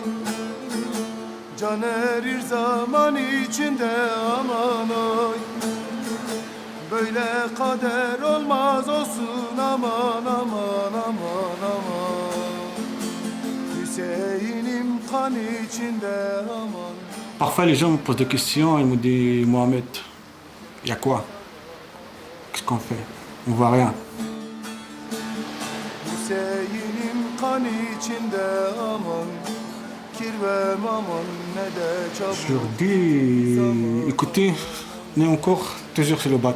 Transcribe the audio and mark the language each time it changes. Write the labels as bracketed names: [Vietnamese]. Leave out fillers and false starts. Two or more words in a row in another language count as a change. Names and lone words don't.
[Turkish] Can erir zaman içinde aman oy. Böyle kader olmaz olsun aman aman aman aman. Hüseyin'im kan içinde aman. [French] Parfois les gens me posent des questions, ils me disent Mohamed, il y a quoi? Qu'est-ce qu'on fait? On voit rien. Je leur dis, écoutez, on est encore toujours sur le bateau.